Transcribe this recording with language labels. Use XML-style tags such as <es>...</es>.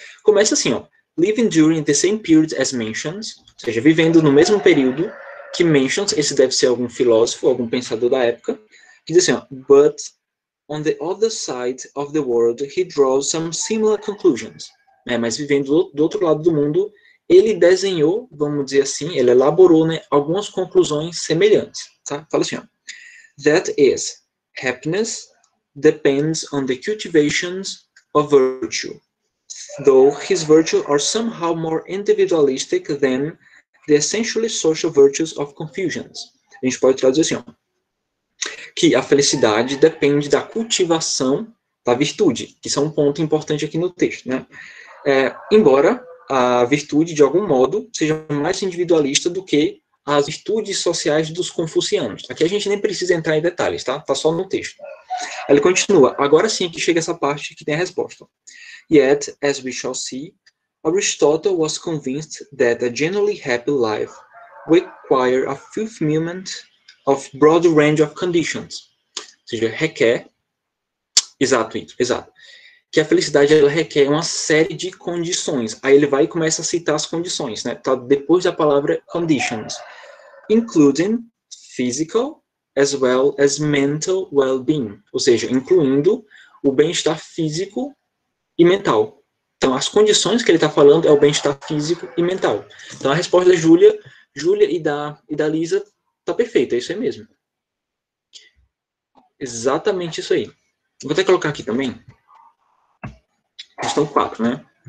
<pt>Começa assim, ó.</pt> <en>Living during the same period as mentions,</en> <pt>ou seja, vivendo no mesmo período que mentions, esse deve ser algum filósofo, algum pensador da época, que diz assim, ó,</pt> <en>but on the other side of the world, he draws some similar conclusions.</en> <pt>Mas vivendo do outro lado do mundo, ele desenhou, vamos dizer assim, ele elaborou, né, algumas conclusões semelhantes. Tá? Fala assim, ó.</pt> <en>That is, happiness depends on the cultivations of virtue, though his virtues are somehow more individualistic than the essentially social virtues of Confucians.</en> <pt>A gente pode traduzir assim, ó, que a felicidade depende da cultivação da virtude, que isso é um ponto importante aqui no texto, né? Embora a virtude, de algum modo, seja mais individualista do que as virtudes sociais dos confucianos. Aqui a gente nem precisa entrar em detalhes, tá? Tá só no texto. Ele continua. Agora sim que chega essa parte que tem a resposta.</pt> <en>Yet, as we shall see, Aristotle was convinced that a genuinely happy life requires a fulfillment of broad range of conditions.</en> <pt>Ou seja, requer... Exato. Que a felicidade ela requer uma série de condições. Aí ele vai e começa a citar as condições, né? Tá depois da palavra conditions.</pt> <en>Including physical as well as mental well-being.</en> <pt>Ou seja, incluindo o bem-estar físico e mental. Então, as condições que ele está falando é o bem-estar físico e mental. Então, a resposta da Júlia e da Lisa tá perfeita, é isso aí mesmo. Exatamente isso aí. Vou até colocar aqui também. Questão 4, né?</pt>